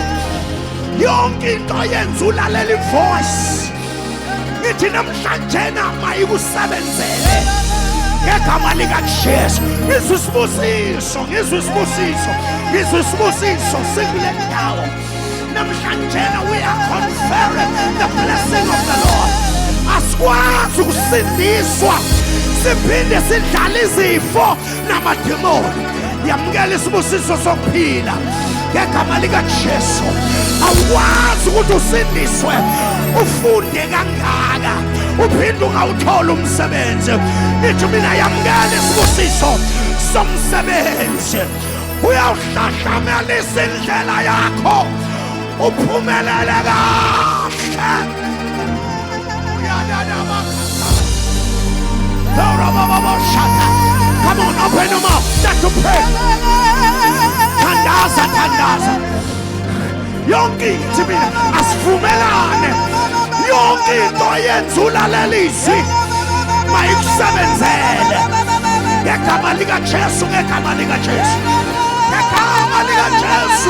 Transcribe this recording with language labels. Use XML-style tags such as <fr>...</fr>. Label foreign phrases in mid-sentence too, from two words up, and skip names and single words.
<zu>Yonke into yenza ulalela ivoice. Ngithi namhlanje mayikusebenzele ngegama lika Jesu. Ngizwe isibusiso sikule ndawo. Namhlanje</zu> <en>we are conferring the blessing of the Lord.</en> <zu>Asikwazi ukusindiswa siphinde sidlala izifo namademoni. Yamukela isibusiso sokuphila ngegama lika Jesu. Awukwazi ukuthi usindiswe ufunde kangaka uphinde ungawuthola umsebenzi. Nithi mina yamukela isibusiso somsebenzi. Uyawuhlahlamelisa indlela yakho uphumelele kahle.</zu> <en>Come on, open your mouth. Start to pray.</en> <zu>Thandaza. Yonke into mina asivumelane. Yonke into yenza ulalelisi mayikusebenzele. Ngegama likaJesu, ngegama likaJesu. Ngegama likaJesu.</zu>